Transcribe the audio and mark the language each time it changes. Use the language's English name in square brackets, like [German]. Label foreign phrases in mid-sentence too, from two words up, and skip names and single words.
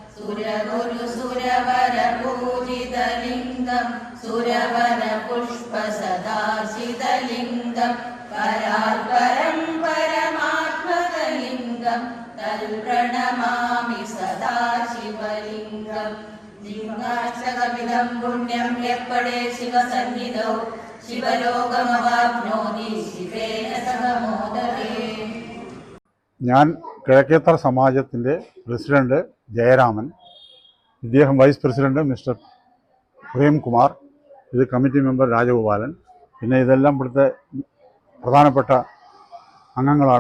[Sanskrit] सुरगुरुसुरवरपूजितलिङ्गं सुरवरपुष्पसदाशितलिङ्गं परात्परं परमात्मकलिङ्गं तल्प्रणमामि सदा शिवलिङ्गं लिङ्गाष्टकमिदं पुण्यं यप्पडे शिवसन्निधौ शिवलोकमवाप्नोति शिवेन सह मोदते. [Malayalam] ഞാൻ കിഴക്കേത്തറ സമാജത്തിൻ്റെ പ്രസിഡന്റ് ജയരാമൻ, ഇദ്ദേഹം [English] vice president Mister [Malayalam] പ്രേംകുമാർ, ഇത് [English] committee member [Malayalam] രാജഗോപാലൻ, പിന്നെ ഇതെല്ലാം ഇവിടുത്തെ പ്രധാനപ്പെട്ട അംഗങ്ങളാണ്.